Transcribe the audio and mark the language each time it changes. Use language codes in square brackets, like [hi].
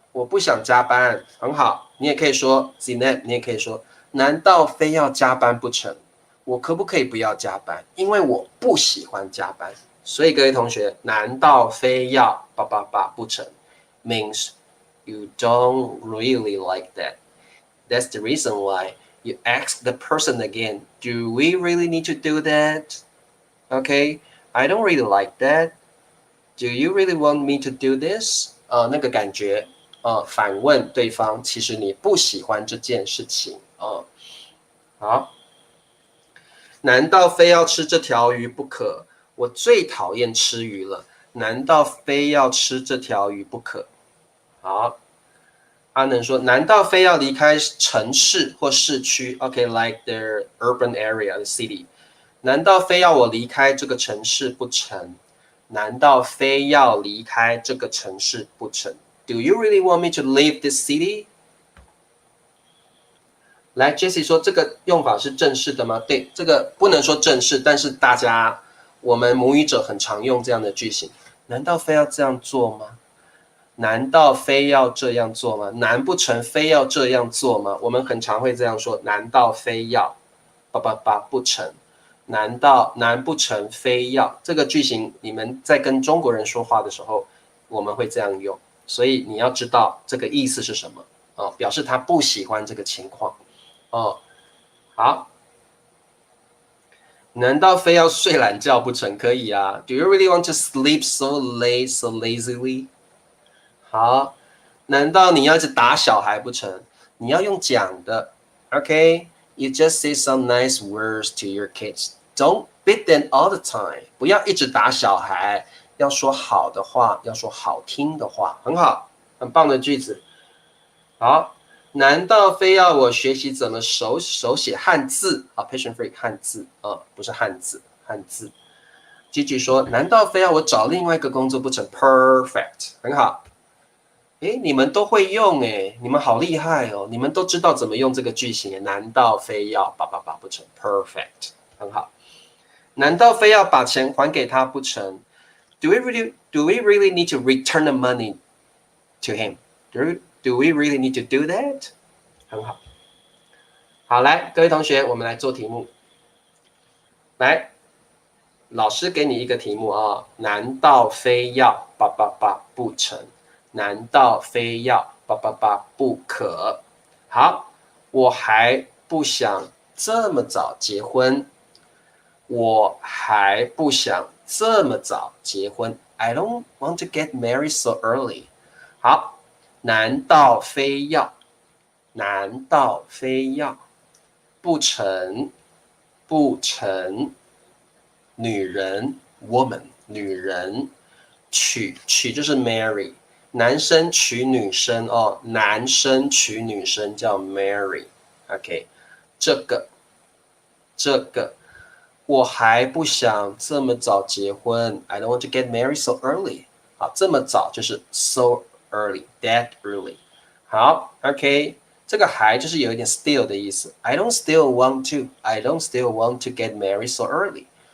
[zh] 我不想加班，很好。你也可以说 Zineb， 你也可以说，难道非要加班不成？我可不可以不要加班？因为我不喜欢加班。所以各位同学，难道非要不成 [en] means you don't really like that. That's the reason why you ask the person again, do we really need to do that? Okay, I don't really like that. Do you really want me to do this? [zh] 那个感觉，反问对方，其实你不喜欢这件事情好，难道非要吃这条鱼不可？我最讨厌吃鱼了，难道非要吃这条鱼不可？好，阿能说，难道非要离开城市或市区 ？OK， [en] like the urban area, the city. [zh] 难道非要我离开这个城市不成？难道非要离开这个城市不成 [en] ？Do you really want me to leave this city? [zh] 来 ，Jessie 说这个用法是正式的吗？对，这个不能说正式，但是我们母语者很常用这样的句型。难道非要这样做吗？难道非要这样做吗？难不成非要这样做吗？我们很常会这样说，难道非要不成？难不成非要？这个句型你们在跟中国人说话的时候，我们会这样用，所以你要知道这个意思是什么哦，表示他不喜欢这个情况哦。好，难道非要睡懒觉不成？可以啊。 [en] Do you really want to sleep so late, so lazily？ [zh] 好，难道你要一直打小孩不成？你要用讲的 [en] ，OK？You just say some nice words to your kids. Don't beat them all the time. [zh] 不要一直打小孩，要说好的话，要说好听的话，很好，很棒的句子。好，难道非要我学习怎么手写汉字啊 ？Patient free 汉字啊，不是汉字，汉字。继续说，难道非要我找另外一个工作不成 ？Perfect， 很好。诶，你们都会用诶，你们好厉害哦！你们都知道怎么用这个句型，难道非要不成 ？Perfect， 很好。难道非要把钱还给他不成？ [en] Do we really need to return the money to him? Do we really need to do that? [zh] 很好。好，来，各位同学，我们来做题目。来，老师给你一个题目啊，难道非要不成？难道非要不可？好，我还不想这么早结婚。我还不想这么早结婚。 [en] I don't want to get married so early。 [zh] 好，难道非要？难道非要？不成，不成。女人 woman， 女人娶就是 marry， 男生娶女生哦，男生娶女生叫 marry。OK， 这个，我还不想这么早结婚。 [en] I don't want to get married so early。 [zh] 好，这么早就是 [en] so early，that early。 [zh] 好 ，OK， 这个还就是有一点 still 的意思。 [en] I don't still want to get married so early。